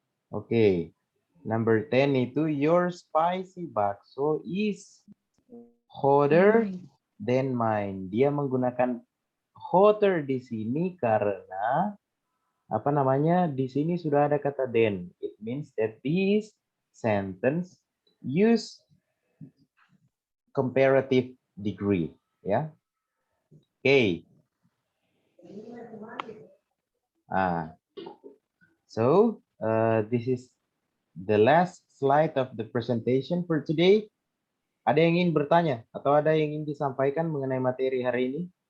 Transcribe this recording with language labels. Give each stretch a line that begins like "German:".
English: Oke. Number 10 itu your spicy bakso is hotter than mine.
Indonesian: Dia menggunakan hotter di sini karena apa namanya? Di sini sudah ada kata than.
English: It means that this sentence use comparative degree, ya. Okay. So this is the last slide of the presentation for today.
Indonesian: Ada yang ingin bertanya atau ada yang ingin disampaikan mengenai materi hari ini?